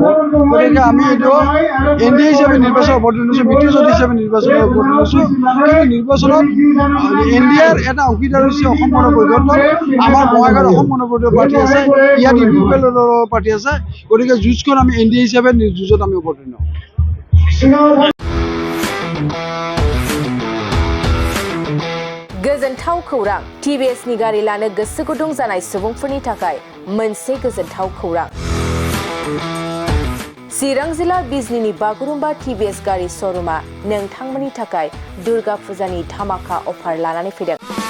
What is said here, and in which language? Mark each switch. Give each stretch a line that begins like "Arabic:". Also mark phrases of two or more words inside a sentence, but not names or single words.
Assamese: গতিকে আমি এইটো NDA হিচাপে নিৰ্বাচন অৱতীৰ্ণ হৈছোঁ, মিত্ৰজোঁট হিচাপে নিৰ্বাচন অৱতীৰ্ণ হৈছোঁ। কিন্তু নিৰ্বাচনত NDAৰ এটা অংশীদাৰ হৈছে অসম গণপৰিষদ। আমাৰ বঙাইগাঁৱত অসম গণপৰিষদৰ প্ৰাৰ্থী আছে, ইয়াত UPL প্ৰাৰ্থী আছে। গতিকে যুঁজখন আমি NDA হিচাপে যুঁজত আমি অৱতীৰ্ণ হ'ম।
Bodo: गोजोनथाव खौरां TBS नि गारि लानो गोसो गुदुं जानाय सुबुंफोरनि थाखाय मोनसे गोजोनथाव खौरां। चिरां जिल्ला बिजनीनि बागुरुम्बा TBS गारि श'रुमा नोंथांमोननि थाखाय दुर्गा फुजानि धामाका अफार लानानै फैदों।